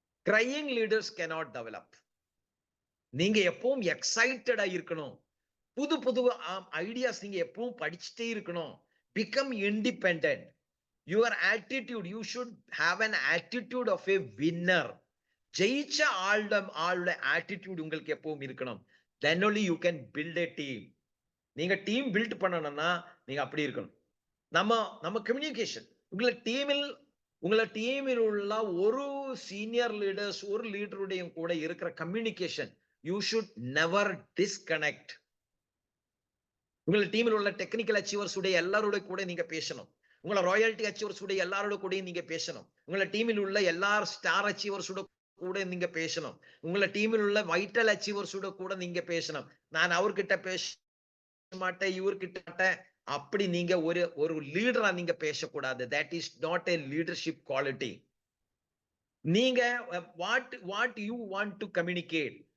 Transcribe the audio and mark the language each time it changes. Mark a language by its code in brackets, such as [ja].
[en] Crying leaders cannot develop. [ta] நீங்க எப்பவும் எக்ஸைட்டடா இருக்கணும். புது ஐடியாஸ் நீங்க எப்பவும் படிச்சுட்டே இருக்கணும். [en] Become independent. Your attitude, you should have an attitude of a winner. [ta] ஜெயிச்ச ஆளோட ஆட்டிடியூட் உங்களுக்கு எப்பவும் இருக்கணும். [en] then only you can build a team. [ta] நீங்க டீம் பில்ட் பண்ணணும்னா நீங்க அப்படி இருக்கணும். நம்ம கம்யூனிகேஷன், உங்களை டீமில் உள்ள ஒரு சீனியர் லீடர்ஸ், ஒரு லீடருடைய கூட இருக்கிற communication, [en] you should never disconnect. [ta] உங்களை டீமில் உள்ள டெக்னிக்கல் அச்சீவர்ஸ் உடைய எல்லாரோட கூட நீங்க பேசணும். உங்களை ராயல்டி அச்சீவர்ஸ் உடைய எல்லாரோட கூட நீங்க பேசணும். உங்களை டீமில் உள்ள எல்லா ஸ்டார் அச்சீவர்ஸ் கூட நீங்க பேசணும். உங்களை டீமில் உள்ள வைட்டல் அச்சீவர்ஸ் கூட நீங்க பேசணும். நான் அவர்கிட்ட பேச மாட்டேன், இவர்கிட்ட அப்படி நீங்க ஒரு லீடரா நீங்க பேசக்கூடாது. [en] that is not a leadership quality. [ta] நீங்க [en] what you want to communicate.